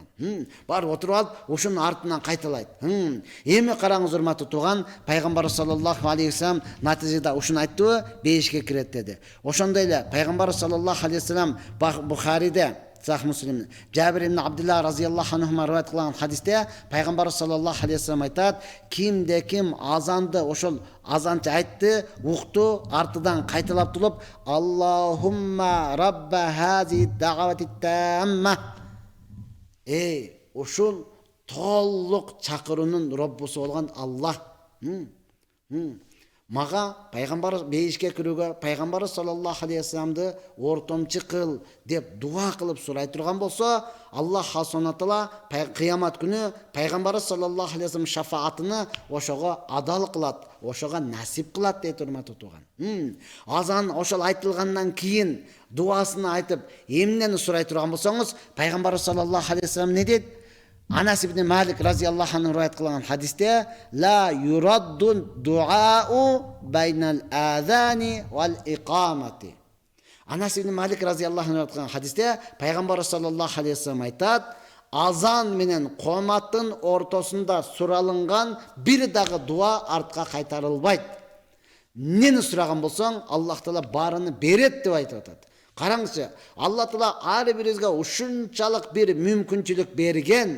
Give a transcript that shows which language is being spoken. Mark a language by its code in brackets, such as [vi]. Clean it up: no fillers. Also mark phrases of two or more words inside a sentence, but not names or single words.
[ky] Барып отуруп алып, ошонун артынан кайталайт. Эми караңыз, урматтуу тууган, пайгамбар [ar] صلى الله عليه وسلم [ky] натыйжада ушуну айттыбы, бейишке кирет деди. Ошондой эле пайгамбар [ar] صلى الله عليه وسلم [ky] Бухариде, Сах Муслим, Жабир ибн Абдулла [ar] رضي الله عنه [ky] риваят кылган хадисте пайгамбар [ar] صلى الله عليه وسلم [ky] айтат: кимде ким азанды, ошол азанчы айтты, укту, артыдан кайталап тулуп, [ar] اللهم رب هذه الدعوة التامة. [ky] Ушул толук чакыруунун роббусу болгон Аллах. Мага пайгамбар бейишке кирүүгө пайгамбар [ar] صلى الله عليه وسلم [ky] ортомчу кыл деп дуа кылып сурай турган болсо, [ar] الله سبحانه وتعالى [ky] кыямат күнү пайгамбар [ar] صلى الله عليه وسلم [ky] шафаатыны ошого адал кылат, ошого насип кылат дейт, урматтуу тууган. Азан ошол айтылгандан кийин дуасын айтып, эмнени сурай турган болсоңуз, пайгамбар [ar] صلى الله عليه وسلم [ky] не дейт? Анас ибн Малик [ar] رضي الله عنه [ky] риваят кылган хадисте: [ar] لا يرد الدعاء بين الأذان والإقامة. [ky] Анас ибн Малик [ar] رضي الله عنه [ky] риваят кылган хадисте пайгамбар [ar] صلى الله عليه وسلم [ky] айтат: азан менен коматтын ортосунда суралынган бир дагы дуа артка кайтарылбайт. Эмнени сураган болсоң, Аллах таала баарыны берет деп айтып атат. Караңызчы, Алла таала ар бирибизге ушунчалык бир мүмкүнчүлүк берген.